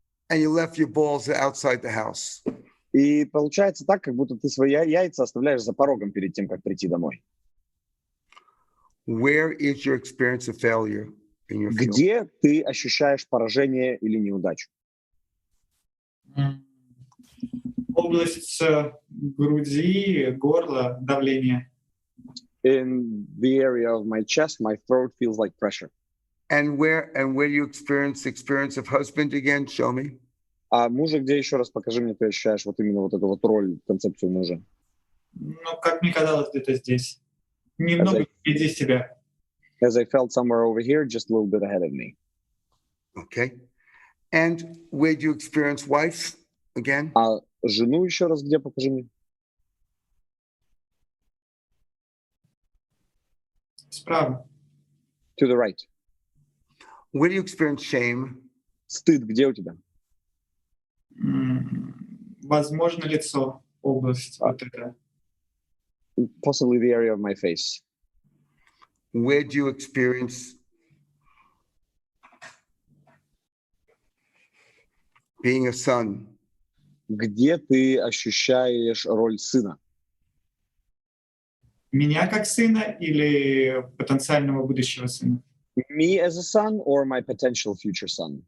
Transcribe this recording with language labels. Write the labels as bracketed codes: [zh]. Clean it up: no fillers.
[en] And you left your balls outside the house. [ru] И получается так, как будто ты свои яйца оставляешь за порогом перед тем, как прийти домой. [en] Where is your experience of failure in your field? [ru] Где ты ощущаешь поражение или неудачу? Область груди, горла, давление. [en] In the area of my chest, my throat feels like pressure. And where do you experience of husband again? Show me. [ru] А мужа где, еще раз покажи мне, ты ощущаешь вот именно вот эту вот роль, концепцию мужа? Ну, как мне казалось, где-то здесь. Немного впереди себя. [en] As I felt somewhere over here, just a little bit ahead of me. Okay. And where do you experience wife again? [ru] А жену еще раз где, покажи мне? Справа. [en] To the right. Where do you experience shame? [ru] Стыд где у тебя? Возможно, лицо, область вот эта. [en] Possibly the area of my face. Where do you experience being a son? [ru] Где ты ощущаешь роль сына? Меня как сына или потенциального будущего сына? [en] Me as a son or my potential future son?